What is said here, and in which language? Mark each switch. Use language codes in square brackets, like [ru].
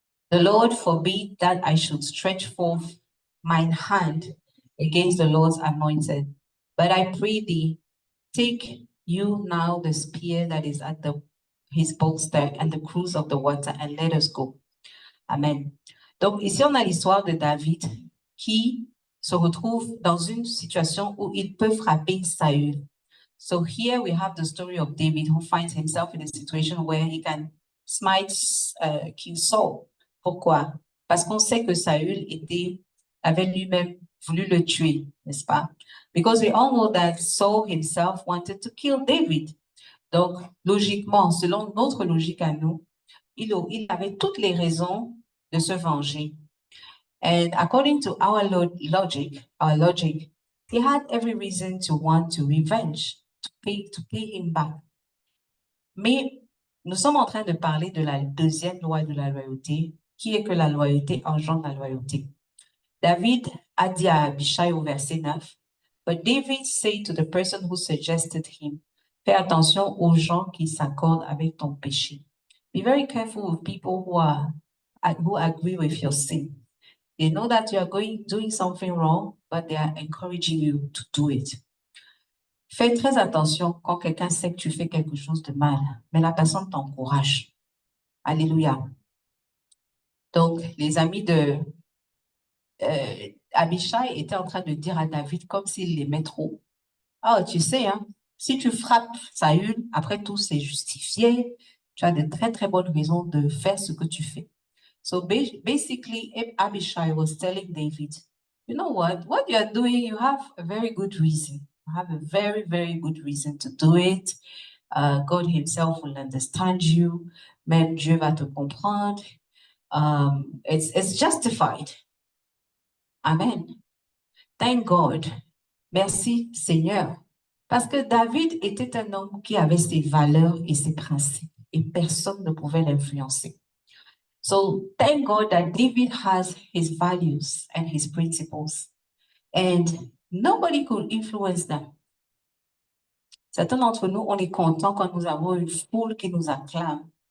[en] The Lord forbid that I should stretch forth mine hand against the Lord's anointed. But I pray thee, take you now the spear that is at his bolster and the cruse of the water, and let us go. Amen. [fr] Donc ici, on a l'histoire de David qui se retrouve dans une situation où il peut frapper Saül. [en] So here we have the story of David who finds himself in a situation where he can smite King Saul. [fr] Pourquoi? Parce qu'on sait que Saül avait lui-même voulu le tuer, n'est-ce pas? [en] Because we all know that Saul himself wanted to kill David. [fr] Donc, logiquement, selon notre logique à nous, il avait toutes les raisons de se venger. [en] And according to our logic, he had every reason to want to revenge, to pay him back. [fr] Mais nous sommes en train de parler de la deuxième loi de la loyauté, qui est que la loyauté engendre la loyauté. David a dit à Abishai au verset 9, [en] but David said to the person who suggested him, [fr] fais attention aux gens qui s'accordent avec ton péché. [en] Be very careful with people who agree with your sin. They know that you are doing something wrong, but they are encouraging you to do it. [fr] Fais très attention quand quelqu'un sait que tu fais quelque chose de mal, mais la personne t'encourage. Alléluia. Donc, les amis de Abishai était en train de dire à David comme s'il l'aimait trop. Ah, tu sais, hein, si tu frappes Saül, après tout, c'est justifié. Tu as de très, très bonnes raisons de faire ce que tu fais. [en] So basically, Abishai was telling David, you know what you are doing, you have a very good reason. You have a very, very good reason to do it. God himself will understand you. [fr] Même Dieu va te comprendre. [en] It's justified. Amen. Thank God. [fr] Merci Seigneur. Parce que David était un homme qui avait ses valeurs et ses principes et personne ne pouvait l'influencer. [en] So thank God that David has his values and his principles and nobody could influence them. [fr] Certains d'entre nous, on est content quand nous avons une foule qui nous acclame.